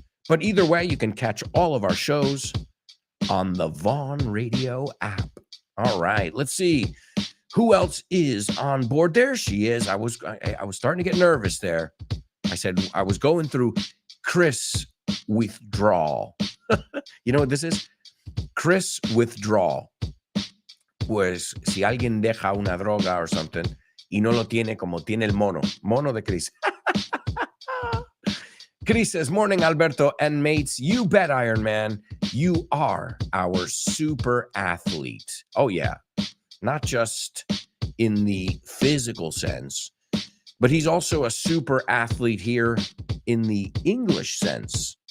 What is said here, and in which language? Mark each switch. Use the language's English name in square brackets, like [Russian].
[English] But either way, you can catch all of our shows on the Vaughn Radio app. All right, let's see. Who else is on board? There she is. I was starting to get nervous there. I said I was going through Chris withdrawal. You know what this is? Chris withdrawal. [Spanish] Pues si alguien deja una droga [English] or something [Spanish] y no lo tiene como tiene el mono de Chris. [English] Chris says, morning, Alberto and mates. You bet, Iron Man. You are our super athlete. Oh, yeah. Not just in the physical sense, but he's also a super athlete here in the English sense.